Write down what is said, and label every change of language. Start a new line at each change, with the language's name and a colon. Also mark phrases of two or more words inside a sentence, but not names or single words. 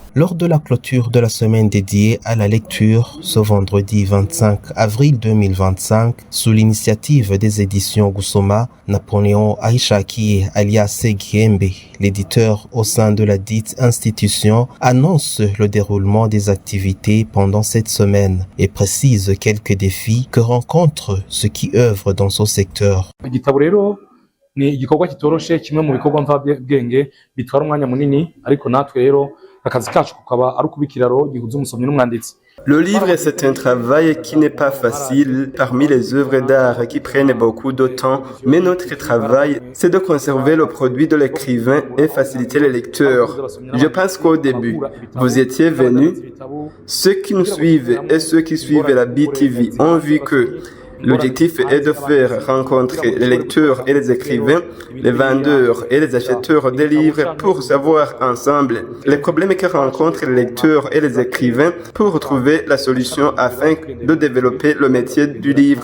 French: Lors de la clôture de la semaine dédiée à la lecture, ce vendredi 25 avril 2025, sous l'initiative des éditions Gusoma, Napoléon Aïchakié alias Segiembe, l'éditeur au sein de la dite institution, annonce le déroulement des activités pendant cette semaine et précise quelques défis que rencontrent ceux qui œuvrent dans ce secteur.
Rundi: Ni igikorwa kitoroshe kimwe mu bikorwa mvabwenge bitwara umwanya munini ariko natwe rero akazi kacu kukaba ari kubikiraro gihuza umusomyi n'umwanditsi.
French: Le livre, c'est un travail qui n'est pas facile parmi les œuvres d'art qui prennent beaucoup de temps, mais notre travail, c'est de conserver le produit de l'écrivain et faciliter les lecteurs. Je pense qu'au début, vous étiez venus, ceux qui nous suivent et ceux qui suivent la BTV ont vu que l'objectif est de faire rencontrer les lecteurs et les écrivains, les vendeurs et les acheteurs des livres pour savoir ensemble les problèmes que rencontrent les lecteurs et les écrivains pour trouver la solution afin de développer le métier du livre.